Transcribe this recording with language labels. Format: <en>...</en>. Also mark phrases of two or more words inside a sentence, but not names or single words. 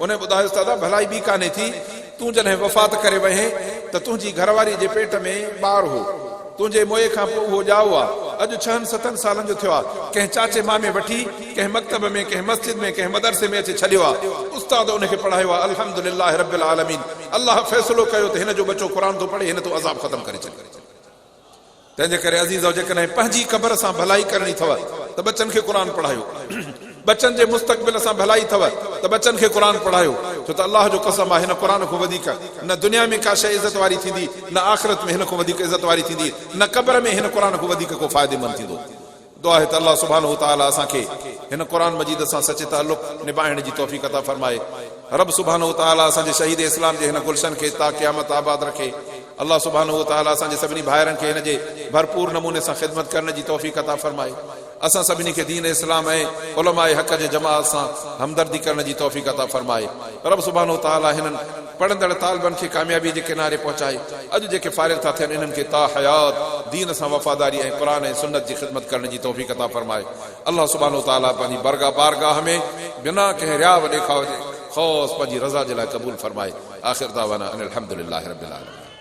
<sd>उन ॿुधायोसि, दादा भलाई ॿी कान्हे थी, तूं जॾहिं वफ़ात करे वहीं त तुंहिंजी घरवारी जे पेट में ॿार हो, तुंहिंजे मुंहुं खां पोइ उहो ॼाओ आहे, अॼु 6-7 सालनि जो थियो आहे, कंहिं चाचे मामे वठी कंहिं मकतब में, कंहिं मस्जिद में, कंहिं मदरसे में अची छॾियो आहे, उस्ताद उनखे पढ़ायो आहे,</sd> <ar>الحمد لله رب العالمين,</ar> <sd>अल्लाह फ़ैसिलो कयो त हिन जो बचो क़ुर थो पढ़े, हिन तो अज़ाब ख़तमु करे छॾियो। तंहिंजे करे अज़ीज़ो, जेकॾहिं पंहिंजी क़बर सां भलाई करणी अथव त बचनि खे क़ुर पढ़ायो, बचनि जे मुस्तक़बिल सां भलाई अथव त बचनि खे क़ुर पढ़ायो, छो त अलाह जो कसम आहे, हिन क़ुर खां वधीक न दुनिया में का शइ इज़त वारी थींदी, न आख़िरत में हिन खां वधीक इज़त वारी थींदी, न क़बर में हिन क़ुर खां वधीक को फ़ाइदेमंद थींदो। दुआ आहे त अलाह</sd> <ar>سبحانه وتعالى</ar> <sd>असांखे हिन क़ुर मजीद सां सचे ताल्लुक़ निभाइण जी तौफ़ीक़ अता फरमाए। रब</sd> <ar>سبحانه وتعالى</ar> <sd>असांजे शहीद इस्लाम जे हिन गुलशन खे ता क़यामत आबाद रखे। अल्लाह</sd> <ar>سبحانه وتعالى</ar> <sd>असांजे सभिनी भाइरनि खे हिन जे भरपूर नमूने सां ख़िदमत करण जी तौफ़ीक़ अता फरमाए। असां सभिनी खे दीन इस्लाम ऐं उलमाए हक़ जे जमाअत सां हमदर्दी करण जी तौफ़ीक़ अता फरमाए। रब</sd> <ar>سبحانه وتعالى</ar> <sd>हिननि पढ़ंदड़ तालिबनि खे कामयाबी जे किनारे पहुचाए। अॼु जेके फारिग़ था थियनि, इन्हनि खे ता हयात दीन सां वफ़ादारी ऐं क़ुर ऐं सुन्नत जी ख़िदमत करण जी तौफ़ीक़ अता फरमाए। अल्लाह</sd> <ar>سبحانه وتعالى</ar> <sd>पंहिंजी बारगाह में बिना कंहिं रियाव ॾेखाव जे ख़ौफ़ पंहिंजी रज़ा जे लाइ क़बूल फरमाए।</sd> <ar>آخر دعوانا أن الحمد لله رب العالمين.</ar>